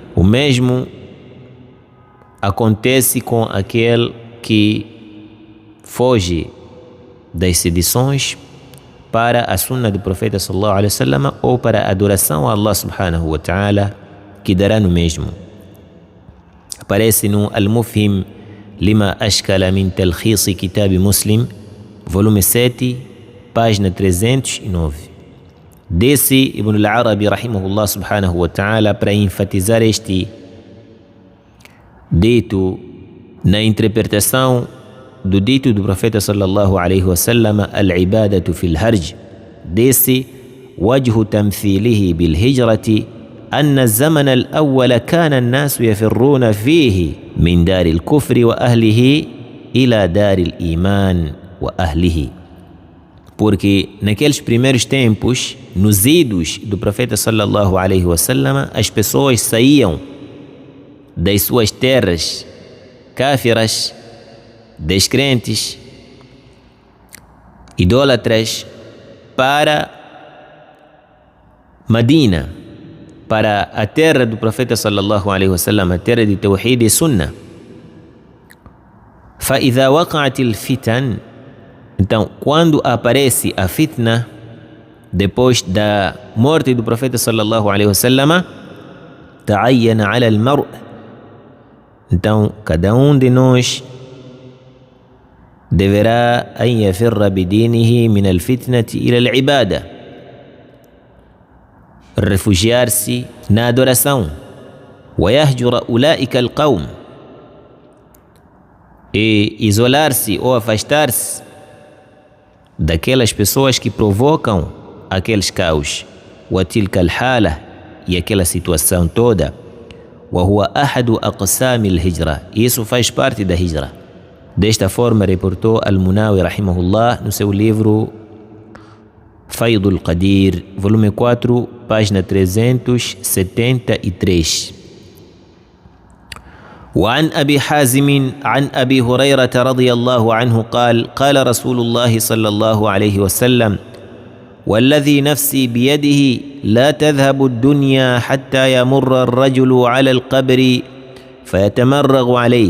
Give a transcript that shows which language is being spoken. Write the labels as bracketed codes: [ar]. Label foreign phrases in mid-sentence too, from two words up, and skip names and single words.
[pt] O mesmo acontece com aquele que foge das sedições para a sunna do profeta [ar] صلى الله عليه وسلم [pt] ou para a adoração a [ar] الله سبحانه وتعالى, [pt] que dará no mesmo. Aparece no Al-Mufhim lima ashkala min talkhis kitab Muslim, volume 7, página 309. Desse Ibn al-Arabi [ar] رحمه الله سبحانه وتعالى, [pt] para enfatizar este dito na interpretação do dito do profeta [ar] صلى الله عليه وسلم, العبادة في الهرج. Desse وجه تمثيله بالهجرة أن الزمن الأول كان الناس يفرون فيه من دار الكفر وأهله إلى دار الإيمان وأهله. [pt] Porque naqueles primeiros tempos, nos idos do profeta [ar] صلى الله عليه وسلم, [pt] as pessoas saíam das suas terras cáfiras, descrentes, idólatras, para Madina, para a terra do profeta [ar] صلى الله عليه وسلم, [pt] a terra de Tawhid e Sunnah. [ar] فإذا وقعت الفتن, [pt] então quando aparece a fitna depois da morte do profeta [ar] صلى الله عليه وسلم, تعين على المرء, [pt] então cada de nós [ar] deverá أن يفر بدينه من الفتنة إلى العبادة, [pt] refugiar-se na adoração, [ar] ويهجر أولئك القوم, [pt] e isolar-se ou afastar-se daquelas pessoas que provocam aqueles caos, [ar] وتلك الحالة, [pt] e aquela situação toda, [ar] وهو أحد أقسام الهجرة, [pt] isso faz parte da hijra. Desta forma reportou Al-Munawi rahimahullah no seu livro Faidul Qadir, volume 4, página 373. [ar] وعن أبي حازم عن أبي هريرة رضي الله عنه قال قال رسول الله صلى الله عليه وسلم والذي نفسي بيده لا تذهب الدنيا حتى يمر الرجل على القبر فيتمرغ عليه.